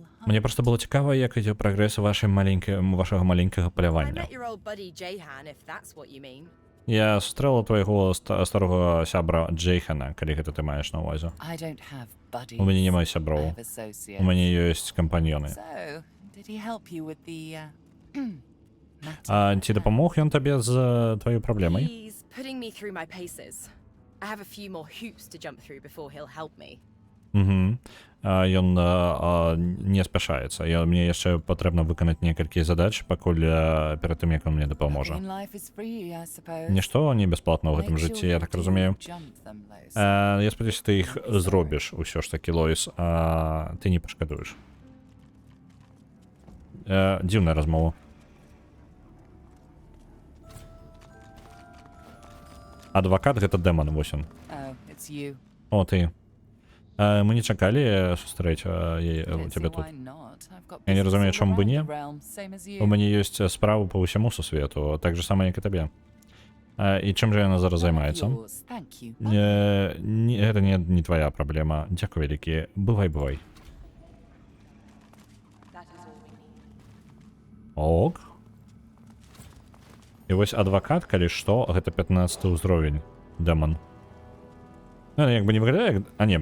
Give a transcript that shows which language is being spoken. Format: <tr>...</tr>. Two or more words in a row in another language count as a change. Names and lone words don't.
<ru>Мне просто было</ru> <be>цікава, як ідзе прагрэс вашага маленькага</be> <en>I</en> <be>палявання.</be> <en>met your old buddy Jahan, if that's what you mean.</en> <be>Я сустрэла твайго старога сябра Джейхана, калі гэта ты маеш на ўвазе.</be> <en>I don't have buddies.</en> <be>У мяне няма</be> <en>I</en> <be>сяброў.</be> <en>have associates.</en> <be>У мяне ёсць кампаньёны.</be> <en>So, did he help you with the</en> <be>Ці дапамог ён табе з тваёй праблемай?</be> <en>He's putting me through my paces. I have a few more hoops to jump through before he'll help me.</en> <be>Ён не спяшаецца. Мне яшчэ патрэбна выканаць некалькі задач, пакуль перад тым, як ён мне дапаможа.</be> <en>in life is free, I suppose.</en> <be>Нішто не бясплатна ў гэтым</be> <en>Make sure</en> <be>жыцці,</be> <en>you</en> <be>я так</be> <en>do</en> <be>разумею.</be> <en>jump them, Losa.</en> <be>Я спадзяюся, ты іх зробіш усё ж такі, Лоіс, ты не пашкадуеш. Дзіўная размова. Адвакат гэта дэман, вось ён.</be> <en>Oh, it's you.</en> <be>О, ты. Мы не чакалі сустрэць</be> <en>Don't</en> <be>цябе</be> <en>see</en> <be>тут.</be> <en>why not. I've got</en> <be>Я не</be> <en>business</en> <be>разумею,</be> <en>all</en> <be>чаму бы</be> <en>around</en> <be>не.</be> <en>the realm, same as you.</en> <be>У мяне ёсць справы па ўсяму сусвету, так же сама, як і табе. І чым жа яна зараз займаецца?</be> <en>Yours, thank you.</en> <be>Гэта не твоя праблема. Дзякуй вялікі. Бывай. Ок. І вось адвакат, калі што, гэта 15 ўзровень. Дэман. Як бы не выглядае, як...</be>